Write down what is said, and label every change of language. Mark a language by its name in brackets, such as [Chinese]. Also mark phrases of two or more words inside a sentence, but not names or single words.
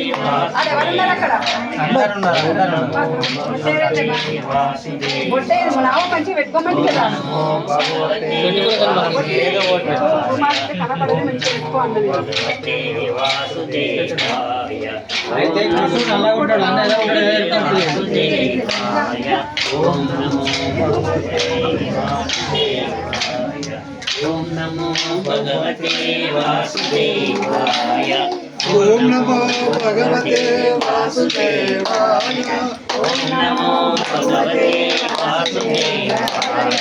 [Telugu] నావు మంచిగా పెట్టుకోమండి కదా. కనపడదు మంచిగా పెట్టుకోండి. అయితే అలా ఉంటాడు అన్న ఎలా ఉంటాడు. [Sanskrit] ఓం నమో ఓం నమో భగవతే వాసుదేవాయ. ఓం నమో భగవతే వాసుదేవాయ. ఓం నమో భగవతే వాసుదేవాయ.